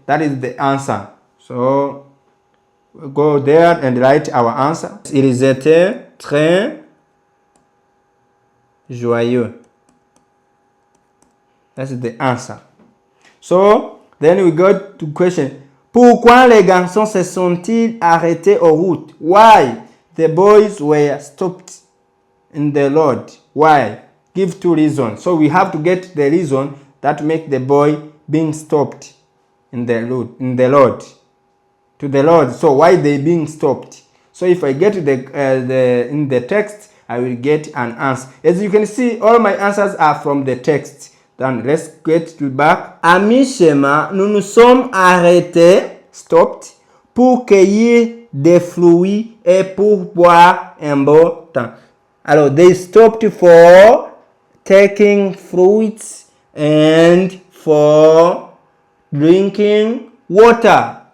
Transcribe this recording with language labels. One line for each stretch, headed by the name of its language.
English: That is the answer. So, we go there and write our answer.
French: Ils étaient très joyeux.
English: That's the answer. So, then we go to question.
French: Pourquoi les garçons se sont-ils arrêtés en route?
English: Why the boys were stopped in the road? Why? Give 2 reasons. So we have to get the reason that make the boy being stopped in the road, to the road. So why they being stopped? So if I get in the text, I will get an answer. As you can see, all my answers are from the text. Then let's get to back.
French: À mi-chemin, nous nous sommes arrêtés, stopped, pour cueillir des fruits et pour boire un bon temps.
English: Alors, they stopped for taking fruits and for drinking water.